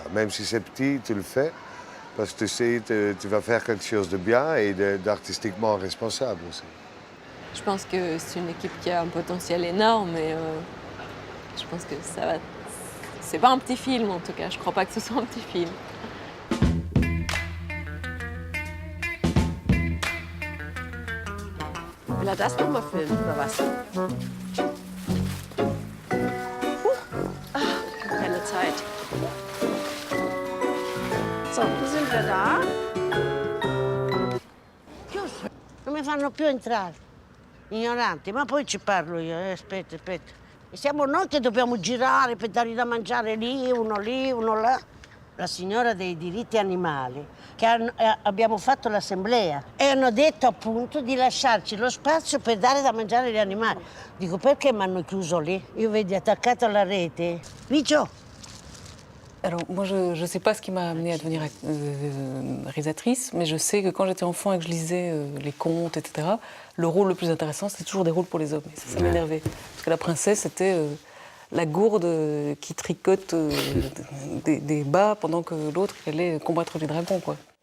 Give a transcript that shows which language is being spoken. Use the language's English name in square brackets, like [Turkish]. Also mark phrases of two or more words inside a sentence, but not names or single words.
[French] Même si c'est petit, tu le fais. Parce que tu sais, tu vas faire quelque chose de bien et d'artistiquement responsable aussi. Je pense que c'est une équipe qui a un potentiel énorme et je pense que ça va... C'est pas un petit film en tout cas, je crois pas que ce soit un petit film. [German] Will das nochmal filmen oder was? Keine Zeit. So, sind wir da? [Italian] Chiuso, non mi fanno più entrare. Ignoranti, ma poi ci parlo io, aspetta. E siamo noi che dobbiamo girare per dargli da mangiare lì, uno là. La signora dei diritti animali, che abbiamo fatto l'assemblea e hanno detto appunto di lasciarci lo spazio per dare da mangiare agli animali. Dico, perché mi hanno chiuso lì? Io vedi attaccato alla rete. Micio. [French] Alors moi je ne sais pas ce qui m'a amenée à devenir réalisatrice, mais je sais que quand j'étais enfant et que je lisais les contes, etc., le rôle le plus intéressant c'était toujours des rôles pour les hommes. Et ça m'énervait. Parce que la princesse c'était la gourde qui tricote des bas pendant que l'autre allait combattre les dragons, quoi.